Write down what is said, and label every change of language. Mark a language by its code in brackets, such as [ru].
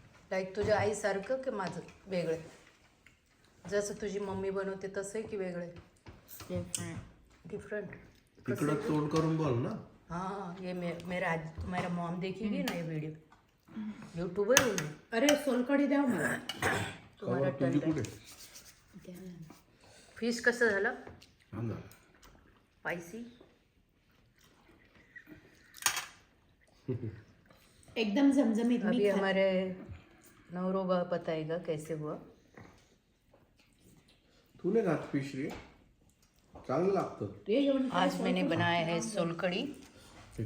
[mr] Like तुझ्या आईसारखं की माझं वेगळं? जसं तुझी मम्मी बनवते तसं आहे की वेगळं? [en] Different. [mr] तिकडं तोंड करून बोल ना. [hi] हाँ, ये मेरा मॉम देखेगी ना ये वीडियो, यूट्यूब है वो. [mr] अरे सोलकडी द्या मला. तुम्हाला तुझी कुठे? फिश कसं झालं? स्पाइसी एकदम जमजमीत [hi] अभी [mr] मी [hi] हमारे नवरोबा बताएगा कैसे हुआ. [mr] तू नाही खात फिश रे चांगलं लागतं. [hi] आज मैंने बनाया है सोलकड़ी, फिश